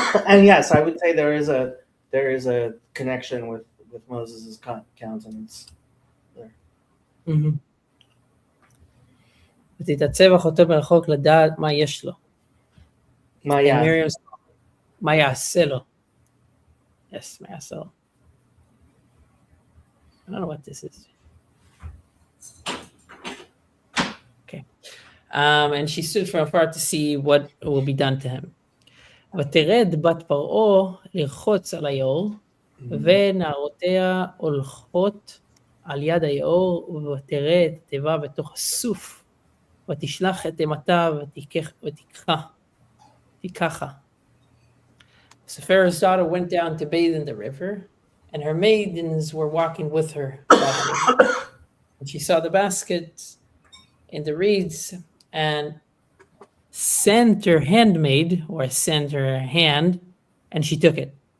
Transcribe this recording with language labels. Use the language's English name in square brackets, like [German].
[English] And yes, I would say there is a connection with Moses' countenance there. [Hebrew] ותתעצב אחותו מרחוק לדעת מה יש לו. מה יעשה לו. Yes, מה יעשה לו. [English] I don't know what this is. Okay. And she stood from afar to see what will be done to him. [Hebrew] ותרד בת פרעה לרחוץ על היאור, ונערותיה הולכות על יד היאור, ותראה את התיבה בתוך הסוף, ותשלח את אימתה ותיקחה. Tikacha. [English] So Pharaoh's daughter went down to bathe in the river, and her maidens were walking with her by the river. And she saw the basket in the reeds and sent her handmaid, or sent her hand, and she took it.